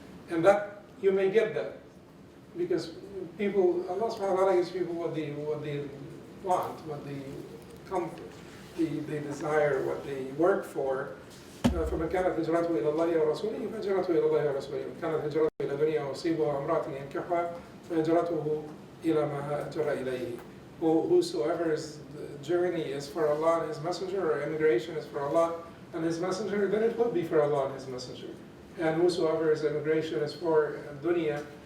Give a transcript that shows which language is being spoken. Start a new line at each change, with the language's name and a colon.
English: And that you may get that because people, Allah subhanahu wa ta'ala gives people what they want, what they comfort, they desire, what they work for.
Arabic: فمن كانت هجرته إلى الله ورسوله فهجرته إلى الله ورسوله، ومن كانت هجرته إلى دنيا يصيبها وامرأة ينكحها فهجرته إلى ما هاجر إليه.
English: Whosoever's journey is for Allah and His Messenger, or immigration is for Allah and His Messenger, then it will be for Allah and His Messenger. And whosoever's immigration is for dunya,